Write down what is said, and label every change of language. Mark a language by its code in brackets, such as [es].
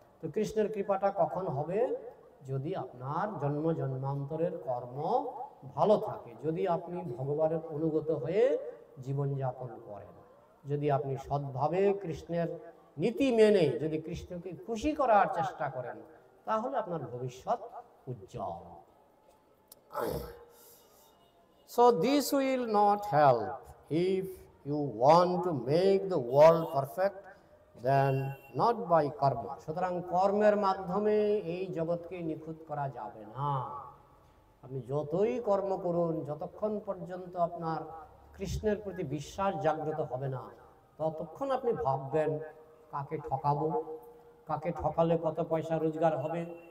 [bn] তো কৃষ্ণের কৃপাটা কখন হবে? যদি আপনার জন্ম জন্মান্তরের কর্ম ভালো থাকে, যদি আপনি ভগবানের অনুগত হয়ে জীবনযাপন করেন, যদি আপনি সৎভাবে কৃষ্ণের নীতি মেনে যদি কৃষ্ণকে খুশি করার চেষ্টা করেন, তাহলে আপনার ভবিষ্যৎ উজ্জ্বল। [en] So this will not help. If you want to make the world perfect, then not by karma. [bn] সুতরাং কর্মের মাধ্যমে এই জগৎকে নিখুঁত করা যাবে না। আপনি যতই কর্ম করুন, যতক্ষণ পর্যন্ত আপনার কৃষ্ণের প্রতি বিশ্বাস জাগ্রত হবে না, ততক্ষণ আপনি ভাববেন কাকে ঠকাবো, কাকে ঠকালে কত পয়সা রোজগার হবে।